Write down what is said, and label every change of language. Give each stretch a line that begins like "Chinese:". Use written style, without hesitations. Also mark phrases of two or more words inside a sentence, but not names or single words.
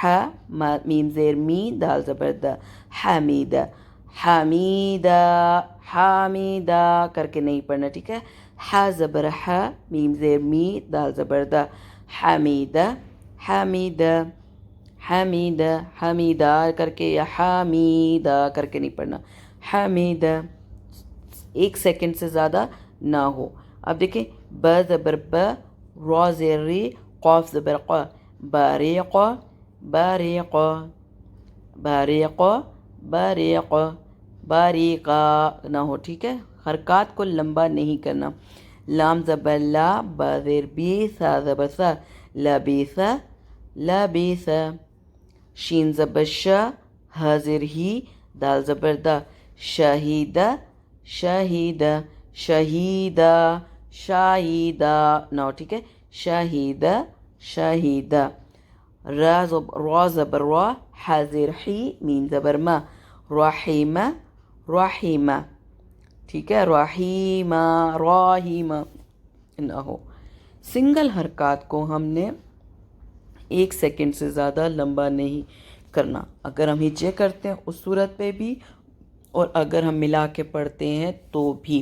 Urdu: میم زیر می، دال زبر د، حمیدہ، حمیدہ، حمیدہ کر کے نہیں پڑھنا، ٹھیک ہے، ح زبر ح، میم زیر می، دال زبر د، حمیدہ، حمیدہ، حمیدہ، حمیدہ کر کے یا حمیدہ کر کے نہیں پڑھنا، حمیدہ، ایک سیکنڈ سے زیادہ نہ ہو۔ اب دیکھیں ب زبر ب، را زیر ری، قاف زبر ق، باریق، باریق، باریق، باریق، باریقہ نہ ہو، ٹھیک ہے، حرکات کو لمبا نہیں کرنا۔ لام زبر لا، با زیر بی، سا زبر سا، لبیس، لبیس، شین زبر شا، ہ زیر ہی، دال زبر دا، شہیدہ، شہیدہ، شہیدہ، شاہیدہ نہ ہو، ٹھیک ہے، شہیدہ، شہیدہ۔ را زبر را، ح زیر حی، میم زبر ما، رحیمہ، رحیمہ، ٹھیک ہے، رحیمہ، راہیمہ نہ ہو۔ سنگل حرکات کو ہم نے ایک سیکنڈ سے زیادہ لمبا نہیں کرنا، اگر ہم ہجے کرتے ہیں اس صورت پہ بھی اور اگر ہم ملا کے پڑھتے ہیں تو بھی۔